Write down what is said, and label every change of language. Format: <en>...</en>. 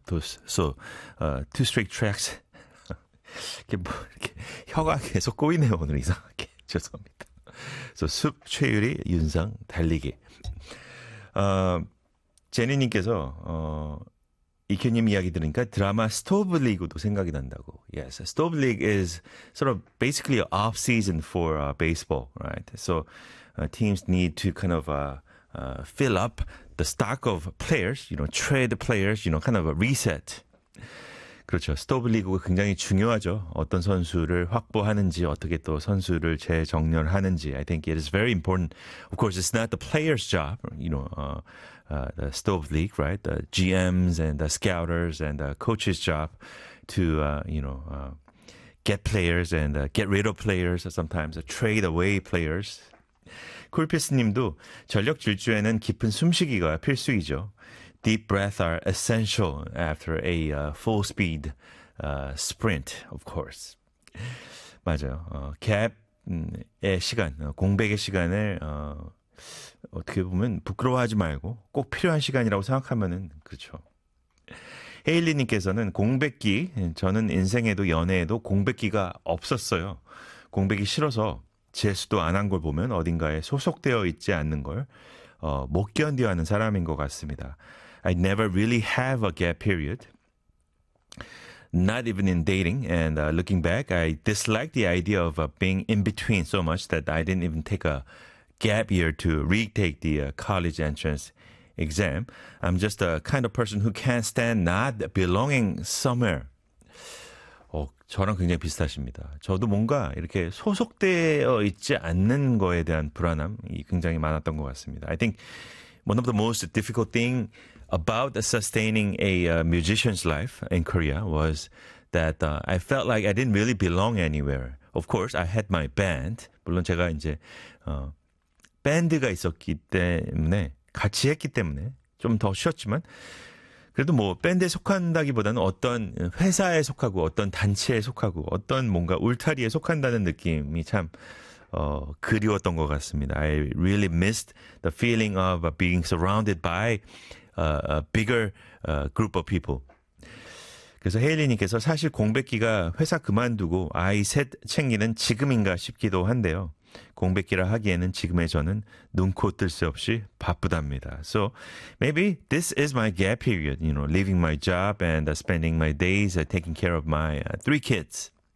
<ko>투 스트릭트 트랙스 이렇게 뭐 이렇게 혀가 계속 꼬이네요 오늘 이상하게 죄송합니다. 그래서 숲 최유리 윤상 달리기 제니님께서 이케님 이야기 들으니까 드라마 스토브 리그도 생각이 난다고.</ko> <en>Yes, 스토브 리그 is sort of basically off season for baseball, right? So teams need to kind of fill up the stock of players, you know, trade players, you know, kind of a reset.</en> <ko>그렇죠. 스토브 리그가 굉장히 중요하죠. 어떤 선수를 확보하는지, 어떻게 또 선수를 재정렬하는지.</ko> <en>I think it is very important. Of course, it's not the player's job, you know, the Stove League, right? The GMs and the scouters and the coaches' job to, you know, get players and get rid of players, sometimes trade away players.</en> <ko>쿨피스님도 전력 질주에는 깊은 숨쉬기가 필수이죠.</ko> <en>Deep breaths are essential after a full speed sprint, of course.</en> <ko>맞아요. Gap의 시간, 공백의 시간을 어떻게 보면 부끄러워하지 말고 꼭 필요한 시간이라고 생각하면은 그렇죠. 헤일리님께서는 공백기, 저는 인생에도 연애에도 공백기가 없었어요. 공백이 싫어서 재수도 안 한 걸 보면 어딘가에 소속되어 있지 않는 걸 못 견뎌하는 사람인 것 같습니다.</ko> <en>I never really have a gap period. Not even in dating. And looking back, I disliked the idea of being in between so much that I didn't even take a gap year to retake the college entrance exam. I'm just the kind of person who can't stand not belonging somewhere.</en> <ko>저랑 굉장히 비슷하십니다. 저도 뭔가 이렇게 소속되어 있지 않는 거에 대한 불안함이 굉장히 많았던 것 같습니다.</ko> <en>I think one of the most difficult thing about sustaining a musician's life in Korea was that I felt like I didn't really belong anywhere. Of course, I had my band.</en> <ko>물론 제가 이제 밴드가 있었기 때문에 같이 했기 때문에 좀 더 쉬웠지만 그래도 뭐 밴드에 속한다기보다는 어떤 회사에 속하고 어떤 단체에 속하고 어떤 뭔가 울타리에 속한다는 느낌이 참 그리웠던 것 같습니다.</ko> <en>I really missed the feeling of being surrounded by a bigger group of people.</en> <ko>그래서 헤일리님께서 사실 공백기가 회사 그만두고 아이 셋 챙기는 지금인가 싶기도 한데요. 공백기라 하기에는 지금의 저는 눈코 뜰 새 없이 바쁘답니다.</ko> <en>So maybe this is my gap period, you know, leaving my job and spending my days taking care of my three kids.</en>